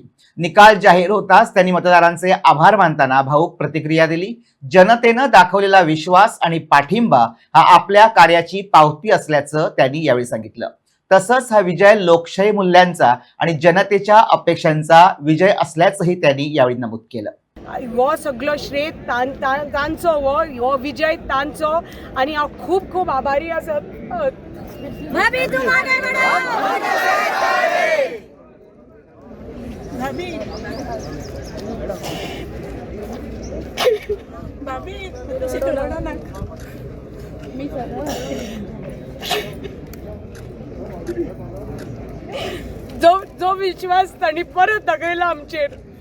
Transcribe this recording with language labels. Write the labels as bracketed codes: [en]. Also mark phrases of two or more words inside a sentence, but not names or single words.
[mr] निकाल जाहीर होताच त्यांनी मतदारांचे आभार मानताना भावुक प्रतिक्रिया दिली. जनतेनं दाखवलेला विश्वास आणि पाठिंबा हा आपल्या कार्याची पावती असल्याचं त्यांनी यावेळी सांगितलं. तसंच हा विजय लोकशाही मूल्यांचा आणि जनतेच्या अपेक्षांचा विजय असल्याचंही त्यांनी यावेळी नमूद केलं. [kok] हो सगळो श्रेय तांचो हो विजय तांचो आणि हांव खूब खूब आभारी आसा. [hi] भाभी तुम्हारे [kok] भाभी जो विश्वास तांणी परत दाखयला आमचेर,